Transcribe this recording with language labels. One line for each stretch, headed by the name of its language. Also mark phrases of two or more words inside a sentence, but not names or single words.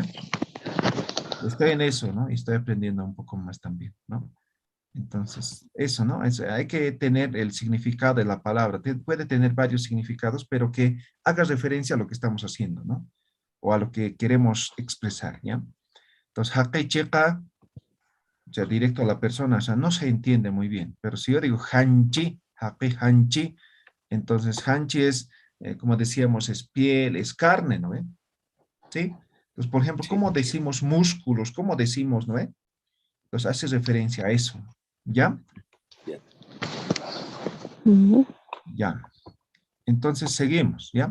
Spanish: Estoy en eso, ¿no? Y estoy aprendiendo un poco más también, ¿no? Entonces, eso, ¿no? Hay que tener el significado de la palabra. Puede tener varios significados, pero que haga referencia a lo que estamos haciendo, ¿no? O a lo que queremos expresar, ¿ya? Entonces,
Aymara: haqi cheqa,
Spanish: o sea, directo a la persona, o sea, no se entiende muy bien. Pero si yo digo
Aymara: hanchi, haqi hanchi,
Spanish: entonces hanchi es, como decíamos, es piel, es carne, ¿no? ¿Sí? Entonces, por ejemplo, ¿cómo decimos músculos? ¿Cómo decimos, no? Entonces, hace referencia a eso. ¿Ya? Bien. Ya. Entonces, seguimos, ¿ya?